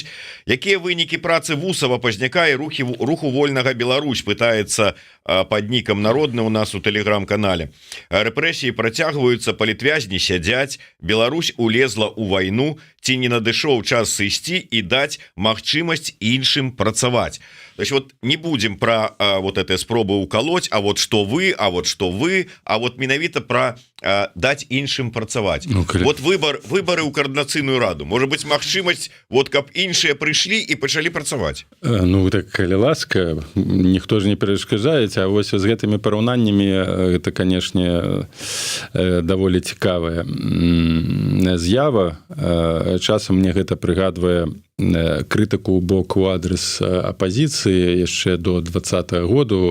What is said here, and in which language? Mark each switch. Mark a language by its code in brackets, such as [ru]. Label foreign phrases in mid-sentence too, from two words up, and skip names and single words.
[be] Якія вынікі працы Усава, Пазняка і руху Вольнага Беларусь, пытаецца пад нікам Народны у нас у тэлеграм-канале. Рэпрэсіі працягваюцца, палітвязні сядзяць, Беларусь улезла ў вайну, ці не надышоў час сысці і даць магчымасць іншым працаваць. [ru] То есть вот не будем про вот этой спробы уколоть, а вот что вы, а вот менавіта про дать [be] іншым працаваць. Вот выборы ў координацыйную раду, [ru] может быть [be] магчымасць вот каб іншыя прыйшлі і пачалі працаваць. Ну так калі ласка, ніхто ж не перашкаджаеце, а вось з гэтымі параўнаннямі гэта канешне даволі цікавая з'ява. Часам мне гэта прыгадвае крытыку ў бок у адрес апозіцыі яшчэ до 20-го году.